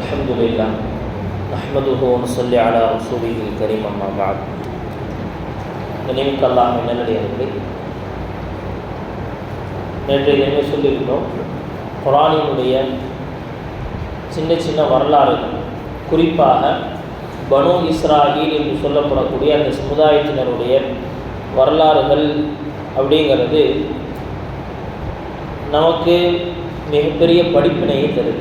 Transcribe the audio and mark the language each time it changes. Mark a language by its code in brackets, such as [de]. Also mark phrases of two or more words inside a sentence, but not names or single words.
[ar] لله نحمده ونصلي على رسوله الكريم أما بعد. [ta] கண்ணியமிக்க அல்லாஹ்வின் நல்லடியார்களே, நேற்றைய தினமே சொல்லியிருந்தோம், குர்ஆனினுடைய சின்ன சின்ன வரலாறுகள், குறிப்பாக பனு இஸ்ராயில் என்று சொல்லப்படக்கூடிய அந்த சமுதாயத்தினருடைய வரலாறுகள் அப்படிங்கிறது நமக்கு மிகப்பெரிய படிப்பினையை தருது.